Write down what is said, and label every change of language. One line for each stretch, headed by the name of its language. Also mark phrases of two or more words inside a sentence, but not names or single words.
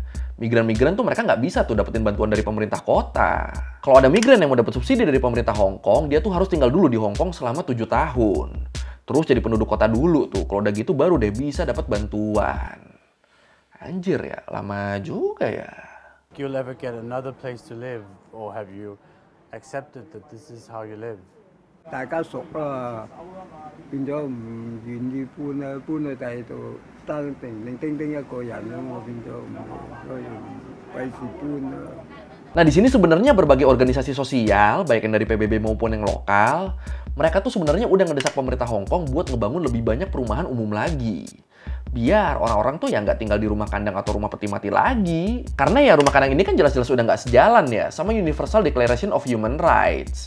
Indonesian: Migran-migran tuh mereka nggak bisa tuh dapetin bantuan dari pemerintah kota. Kalau ada migran yang mau dapet subsidi dari pemerintah Hong Kong, dia tuh harus tinggal dulu di Hong Kong selama 7 tahun. Terus jadi penduduk kota dulu tuh. Kalau udah gitu baru deh bisa dapat bantuan. Anjir ya, lama juga ya.
English: You'll ever get another place to live, or have you accepted that this is how you live?
Cantonese: 大家熟啦，變咗唔願意搬啦，搬去第二度單定丁丁一個人啦，我變咗唔所以費事搬啦。
Indonesian: Nah di sini sebenarnya berbagai organisasi sosial, baik yang dari PBB maupun yang lokal, mereka tuh sebenarnya udah ngedesak pemerintah Hong Kong buat ngebangun lebih banyak perumahan umum lagi. Biar orang-orang tuh ya nggak tinggal di rumah kandang atau rumah peti mati lagi. Karena ya rumah kandang ini kan jelas-jelas udah nggak sejalan ya sama Universal Declaration of Human Rights.